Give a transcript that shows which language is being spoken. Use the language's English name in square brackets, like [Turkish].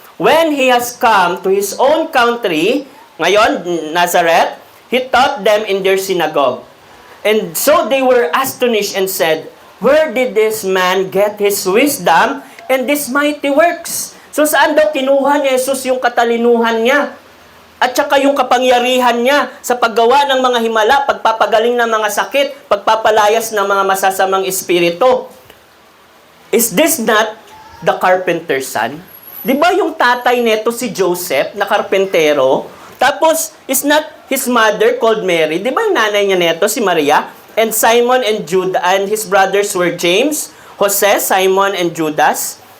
[English] When he has come to his own country, ngayon, Nazareth, he taught them in their synagogue. And so they were astonished and said, "Where did this man get his wisdom and these mighty works?" [Filipino] So saan daw kinuha ni Jesus yung katalinuhan niya? At saka yung kapangyarihan niya sa paggawa ng mga himala, pagpapagaling ng mga sakit, pagpapalayas ng mga masasamang espiritu. [English] Is this not the carpenter's son? [Filipino] Di ba yung tatay neto si Joseph na karpentero? Tapos, [English] is not his mother called Mary? [Filipino] Di ba yung nanay niya neto si Maria? [English] And Simon and Judas and his brothers were James, Jose, Simon, and Judas.